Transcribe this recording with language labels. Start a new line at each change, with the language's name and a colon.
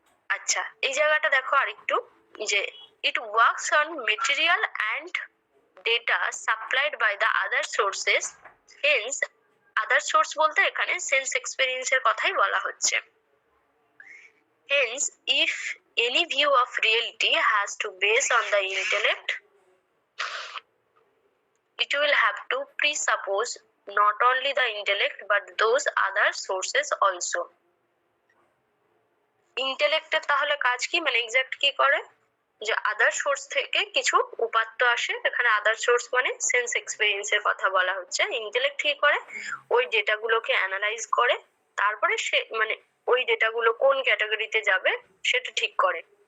Bangla: আচ্ছা, এই জায়গাটা দেখো আরেকটু, যে
English: it works on material and data supplied by the other sources, hence other source
Bangla: বলতে এখানে সেন্স এক্সপেরিয়েন্স এর কথাই বলা হচ্ছে।
English: Hence, if any view of reality has to base on the intellect, it will have to presuppose not only the intellect but those other sources also.
Bangla: ইন্টেলেক্টের তাহলে কাজ কি, মানে এক্সাক্ট কি করে, যে আদার সোর্স থেকে কিছু উপাত্ত আসে, এখানে আদার সোর্স মানে সেন্স এক্সপেরিয়েন্স এর কথা বলা হচ্ছে। ইন্টেলেক্ট কি করে, ওই ডেটাগুলোকে অ্যানালাইজ করে, তারপরে সে মানে ওই ডেটাগুলো কোন ক্যাটাগরিতে যাবে সেটা ঠিক করে।